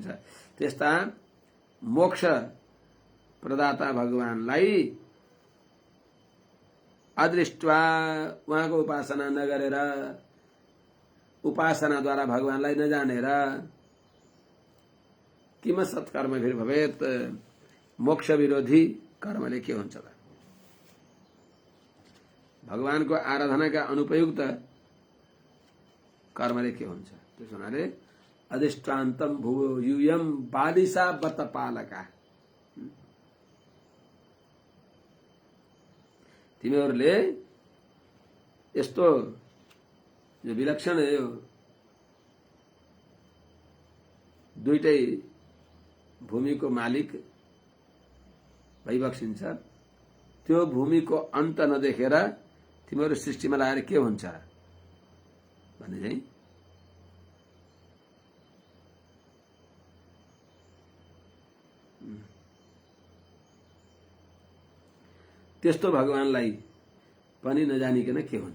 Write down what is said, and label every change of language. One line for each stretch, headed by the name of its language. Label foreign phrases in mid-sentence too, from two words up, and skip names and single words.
Nepali: त्यस्ता मोक्ष प्रदाता भगवानलाई अदृष्ट्वा, उहाँको उपासना नगरेर, उपासनाद्वारा भगवानलाई नजानेर,
Sanskrit: किम सत्कर्मभिर्भवेत्,
Nepali: मोक्ष विरोधी कर्मले के हुन्छ त? भगवानको आराधनाका अनुपयुक्त कर्मले के हुन्छ? त्यसो हुनाले
Sanskrit: अधिष्ठान्तम भुवो यूयम बालिसा बत पालका,
Nepali: तिमीहरूले यस्तो जो विलक्षण यो दुईटै भूमिको मालिक भइबक्सिन्छ, त्यो भूमिको अन्त नदेखेर तिमीहरू सृष्टिमा लागेर के हुन्छ भने चाहिँ त्यस्तो भगवानलाई पनि नजानिकन के हुन्छ?